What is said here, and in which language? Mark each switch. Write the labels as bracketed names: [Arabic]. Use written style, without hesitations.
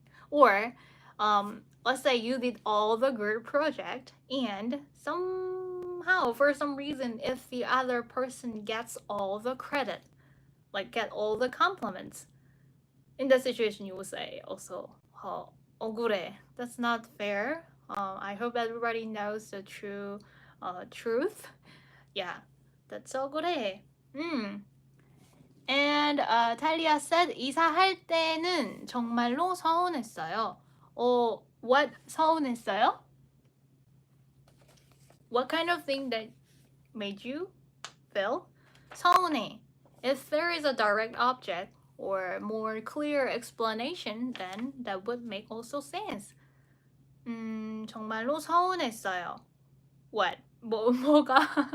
[English] Or let's say you did all the group project and somehow for some reason if the other person gets all the credit, like get all the compliments, in that situation you will say also 억울해. That's not fair. I hope everybody knows the true truth. Yeah, that's 억울해. And Talia said [Korean] 이사할 때는 정말로 서운했어요. [English] What 서운했어요? What kind of thing that made you feel 서운해? If there is a direct object or more clear explanation, then that would make also sense. [Korean] 정말로 서운했어요. [English] What? [Korean] 뭐가?